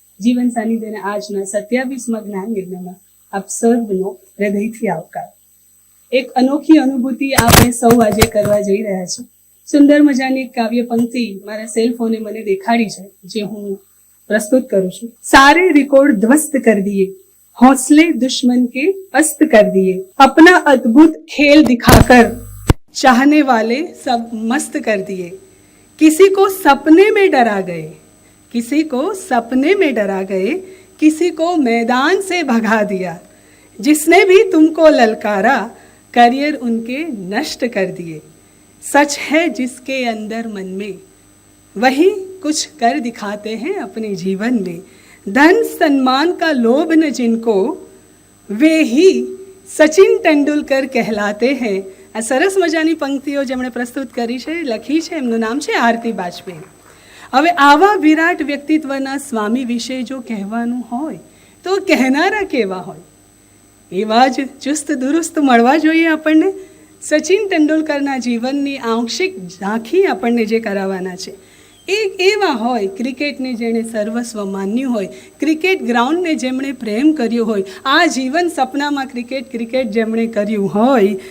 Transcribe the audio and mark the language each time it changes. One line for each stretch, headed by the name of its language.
Gujarati: જીવન સાનિધ્યના આજના 27મા જ્ઞાન યજ્ઞમાં આપ સર્વનો હૃદયથી આવકાર. એક અનોખી અનુભૂતિ આપણે સૌ આજે કરવા જઈ રહ્યા છે. સુંદર મજાની એક કાવ્ય પંક્તિ મારા સેલ ફોને મને દેખાડી છે, જે હું प्रस्तुत करूं छूं.
Hindi: सारे रिकॉर्ड ध्वस्त कर दिए, हौसले दुश्मन के पस्त कर दिए, अपना अद्भुत खेल दिखाकर चाहने वाले सब मस्त कर दिए. किसी को सपने में डरा गए, किसी को सपने में डरा गए, किसी को मैदान से भगा दिया. जिसने भी तुमको ललकारा, करियर उनके नष्ट कर दिए. सच है जिसके अंदर मन में, वही कुछ कर दिखाते हैं अपने जीवन में. धन सम्मान का लोभ न जिनको, वे ही સચિન તેંડુલકર કહેલાતે हैं.
Gujarati: આ સરસ મજાની પંક્તિઓ જેમણે પ્રસ્તુત કરી છે, લખી છે, એમનું નામ છે આરતી બાજપેયી. હવે આવા વિરાટ વ્યક્તિત્વના સ્વામી વિશે જો કહેવાનું હોય તો કહેનારા કેવા હોય? એવા જ ચુસ્ત દુરુસ્ત મળવા જોઈએ આપણને. સચિન તેંડુલકરના જીવનની આંશિક ઝાંખી આપણને જે કરાવવાના છે, એક એવા હોય ક્રિકેટને જેણે સર્વસ્વ માન્યું હોય, ક્રિકેટ ગ્રાઉન્ડને જેમણે પ્રેમ કર્યો હોય, આ જીવન સપનામાં ક્રિકેટ જેમણે કર્યું હોય,